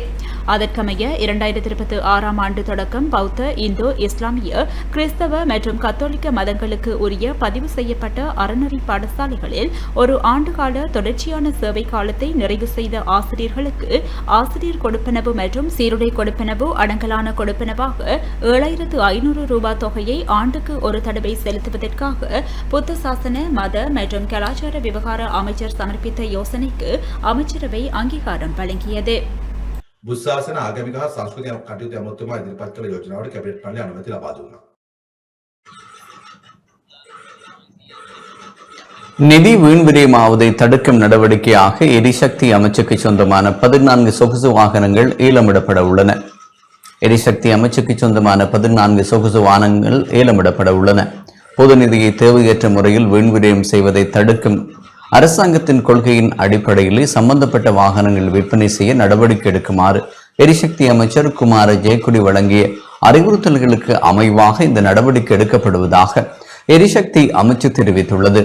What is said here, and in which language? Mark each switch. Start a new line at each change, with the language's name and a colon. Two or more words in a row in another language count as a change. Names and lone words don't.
Tamil: அதற்கமைய 2026 ஆண்டு தொடக்கம் பௌத்த, இந்தோ, இஸ்லாமிய, கிறிஸ்தவ மற்றும் கத்தோலிக்க மதங்களுக்கு உரிய பதிவு செய்யப்பட்ட அறநெறி பாடசாலைகளில் ஒரு ஆண்டுகால தொடர்ச்சியான சேவை காலத்தை நிறைவு செய்த ஆசிரியர்களுக்கு ஆசிரியர் கொடுப்பனவு மற்றும் சீருடை கொடுப்பனவு அடங்கலான கொடுப்பனவாக 7,500 ரூபாய் தொகையை ஆண்டுக்கு ஒரு தடவை செலுத்துவதற்காக புத்த சாசன, மத மற்றும் கலாச்சார விவகார அமைச்சர் சமர்ப்பித்த யோசனைக்கு அமைச்சரவை அங்கீகாரம் வழங்கியது.
Sinhala: බුද්ධාසන ආගමික හා සංස්කෘතික කටයුතු ඇමතුමා ඉදිරිපත් කළ යෝජනාවට කැබිනට් මණ්ඩලය අනුමැතිය ලබා දුන්නා.
Tamil: நிதி வீண் விரயமாவதை தடுக்கும் நடவடிக்கையாக எரிசக்தி அமைச்சுக்கு சொந்தமான 14 சொகுசு வாகனங்கள் ஏலமிடப்பட உள்ளன. எரிசக்தி அமைச்சுக்கு சொந்தமான 14 சொகுசு வாகனங்கள் ஏலமிடப்பட உள்ளன. பொது நிதியை தேவையற்ற முறையில் வீண் விரயம் செய்வதை தடுக்கும் அரசாங்கத்தின் கொள்கையின் அடிப்படையிலே சம்பந்தப்பட்ட வாகனங்கள் விற்பனை செய்ய நடவடிக்கை எடுக்குமாறு எரிசக்தி அமைச்சர் குமார ஜெயக்குடி வழங்கிய அறிவுறுத்தல்களுக்கு அமைவாக இந்த நடவடிக்கை எடுக்கப்படுவதாக எரிசக்தி அமைச்சு தெரிவித்துள்ளது.